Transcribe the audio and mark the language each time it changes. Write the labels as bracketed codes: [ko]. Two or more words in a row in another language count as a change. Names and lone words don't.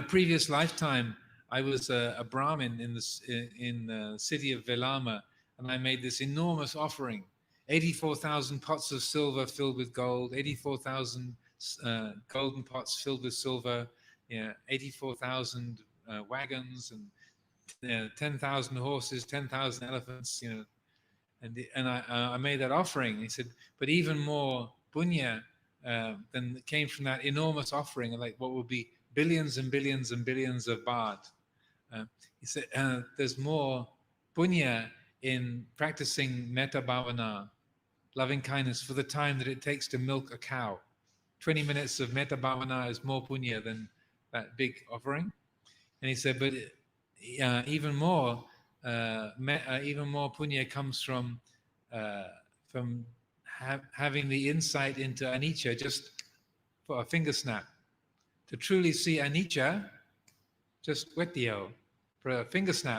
[en] previous lifetime, I was a Brahmin in the city of Velama, and I made this enormous offering, 84,000 pots of silver filled with gold, 84,000 golden pots filled with silver, 84,000 wagons, and 10,000 horses, 10,000 elephants, and I made that offering. He said, but even more punya than came from that enormous offering, like what would be billions and billions and billions of baht. He said, there's more punya in practicing [pi] metta bhavana, [en] loving kindness, for the time that it takes to milk a cow. 20 minutes of [pi] metta bhavana [en] is more punya than that big offering. And he said, but even more punya comes from having the insight into anicca just for a finger snap. To truly see anicca, just wetio, for a finger snap.